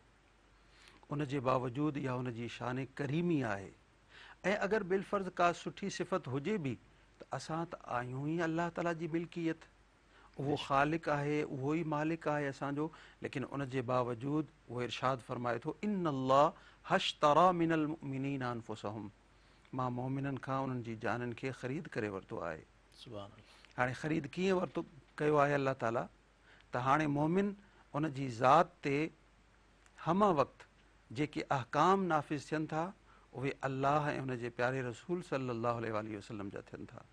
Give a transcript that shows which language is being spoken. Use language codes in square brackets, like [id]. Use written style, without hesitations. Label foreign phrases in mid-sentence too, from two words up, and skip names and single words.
[sd] उन जे बावजूदु इहा उन जी शान करीमी आहे। ऐं अगरि बिलफ़र्ज़ का सुठी सिफ़त हुजे बि त असां त आहियूं ई अलाह ताला जी मिल्कियत, उहो ख़ालिक़ आहे, उहो ई मालिक आहे असांजो। लेकिन उन जे बावजूदु उहो इरशाद फरमाए थो, [ar] إن الله اشترى من المؤمنين أنفسهم, [sd] मां मोमिननि खां उन्हनि जी जाननि खे ख़रीद करे वरितो आहे। [ar] سبحان الله, [sd] हाणे ख़रीद कीअं वरितो कयो आहे अलाह ताला? त हाणे मोमिन उन जी ज़ात ते हम वक़्तु जेके अहकाम नाफ़िज़ थियनि था उहे अल्लाह ऐं उन जे प्यारे रसूल [ar] صلى الله عليه وسلم [sd] जा थियनि था।